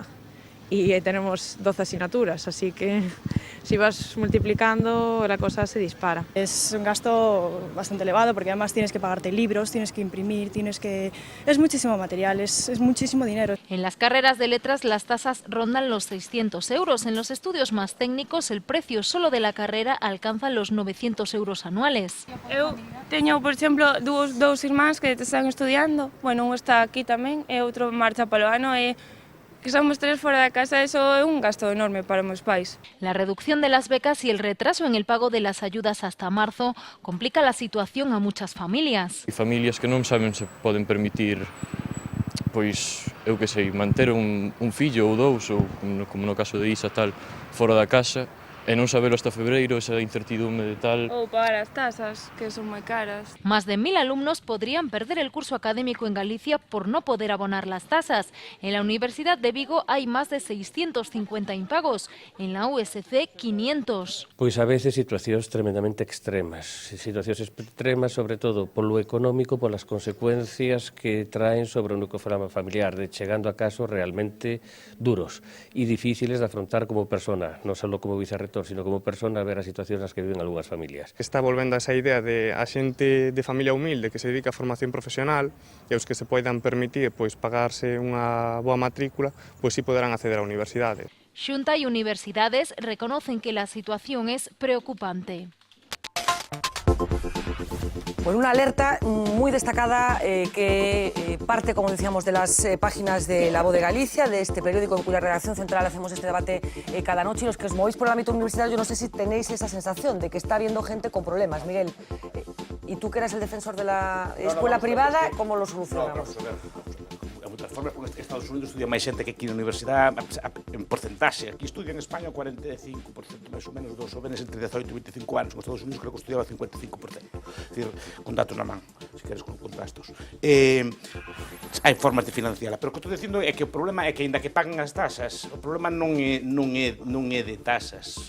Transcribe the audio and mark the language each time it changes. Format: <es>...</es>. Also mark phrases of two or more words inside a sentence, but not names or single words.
<es>Y ahí tenemos 12 asignaturas, así que si vas multiplicando la cosa se dispara. Es un gasto bastante elevado porque además tienes que pagarte libros, tienes que imprimir, es muchísimo material, es muchísimo dinero. En las carreras de letras las tasas rondan los 600 euros. En los estudios más técnicos el precio solo de la carrera alcanza los 900 euros anuales.</es> <gl>Eu teño, por exemplo, dous irmáns que están estudiando. Bueno, un está aquí tamén e outro marcha polo ano e que somos 3 fora da casa, eso é un gasto enorme para os meus pais.</gl> <es>La reducción de las becas y el retraso en el pago de las ayudas hasta marzo complica la situación a muchas familias.</es> <gl>E familias que non saben se poden permitir, pois, eu que sei, manter un fillo ou dous, ou como no caso de Isa, tal, fora da casa, e non sabelo hasta febreiro, esa incertidumbre de tal. Ou pagar as tasas, que son moi caras.</gl> <es>Más de 1000 alumnos podrían perder el curso académico en Galicia por no poder abonar las tasas. En la Universidad de Vigo hay más de 650 impagos, en la USC 500.</es> <gl>Pois a veces situacións tremendamente extremas, sobre todo polo económico, polas consecuencias que traen sobre o núcleo familiar, de chegando a casos realmente duros e difíciles de afrontar como persona, non só como vicerrector, sino como persona, a ver as situacións nas que viven algunhas familias. Está volvendo a esa idea de a xente de familia humilde que se dedica a formación profesional e os que se poidan permitir pois pagarse unha boa matrícula, pois si poderán acceder á universidade.</gl> <es>Xunta y universidades reconocen que la situación es preocupante. Pues una alerta muy destacada que parte, como decíamos, de las páginas de La Voz de Galicia, de este periódico en cuya redacción central hacemos este debate cada noche. Y los que os movéis por el ámbito universitario, yo no sé si tenéis esa sensación de que está habiendo gente con problemas. Miguel, y tú que eres el defensor de la escuela privada, ¿cómo lo solucionamos?</es> <gl>De outras formas, porque Estados Unidos estudia máis xente que aquí na universidade en porcentaxe. Aquí estudia en España o 45%, máis ou menos, dos jóvenes entre 18 e 25 anos. En Estados Unidos creo que estudiaba 55%. É dicir, con datos na man, se queres con contrastos. Hai formas de financiala, pero o que estou dicindo é que o problema é que, ainda que paguen as tasas, o problema non é de tasas.</gl>